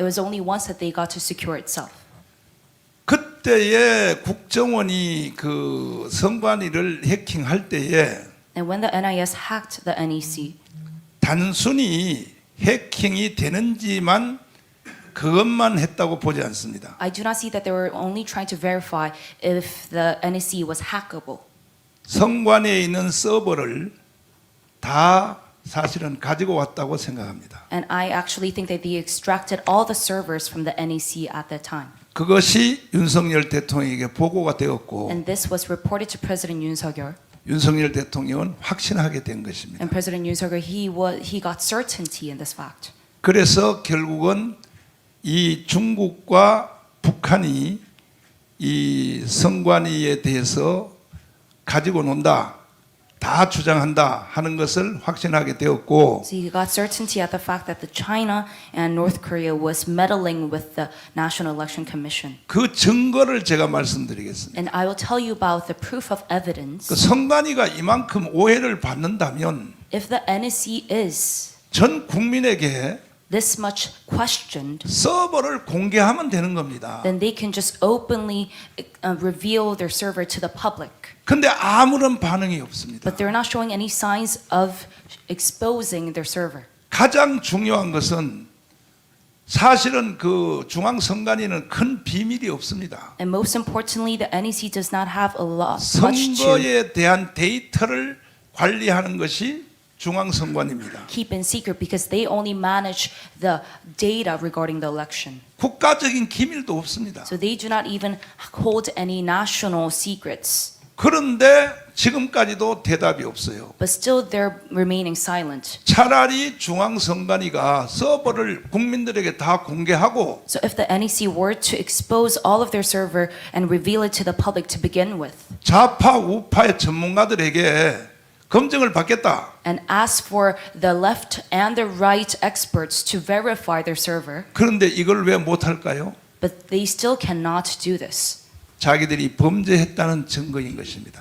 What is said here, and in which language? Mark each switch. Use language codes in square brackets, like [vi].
[en] It was only once that they got to secure itself. [ko] 그때에 국정원이 그 선관위를 해킹할 때에 [en] And when the NIS hacked the NEC, [ko] 단순히 해킹이 되는지만 그것만 했다고 보지 않습니다. [en] I do not see that they were only trying to verify if the NEC was hackable. [ko] 선관위에 있는 서버를 다 사실은 가지고 왔다고 생각합니다. [en] And I actually think that they extracted all the servers from the NEC at that time. [ko] 그것이 윤석열 대통령에게 보고가 되었고 [en] And this was reported to President Yoon Suk-yeol. [ko] 윤석열 대통령은 확신하게 된 것입니다. [en] And President Yoon Suk-yeol, he got certainty in this fact. [ko] 그래서 결국은 이 중국과 북한이 이 성관위에 대해서 가지고 논다, 다 주장한다 하는 것을 확신하게 되었고 [en] So he got certainty at the fact that the China and North Korea was meddling with the National Election Commission. [ko] 그 증거를 제가 말씀드리겠습니다. [en] And I will tell you about the proof of evidence. [ko] 그 성관위가 이만큼 오해를 받는다면 [en] If the NSC is [ko] 전 국민에게 [en] this much questioned, [ko] 서버를 공개하면 되는 겁니다. [en] then they can just openly reveal their server to the public. [ko] 근데 아무런 반응이 없습니다. [en] But they're not showing any signs of exposing their server. [ko] 가장 중요한 것은 사실은 그 중앙선관위는 큰 비밀이 없습니다. [en] And most importantly, the NEC does not have a lot much to [ko] 선거에 대한 데이터를 관리하는 것이 중앙선관위입니다. [en] keep in secret because they only manage the data regarding the election. [ko] 국가적인 기밀도 없습니다. [en] So they do not even hold any national secrets. [ko] 그런데 지금까지도 대답이 없어요. [en] But still they're remaining silent. [ko] 차라리 중앙선관위가 서버를 국민들에게 다 공개하고 [en] So if the NEC were to expose all of their server and reveal it to the public to begin with, [ko] 좌파 우파의 전문가들에게 검증을 받겠다. [en] and ask for the left and the right experts to verify their server, [ko] 그런데 이걸 왜 못할까요? [en] but they still cannot do this [ko] 자기들이 범죄했다는 증거인 것입니다.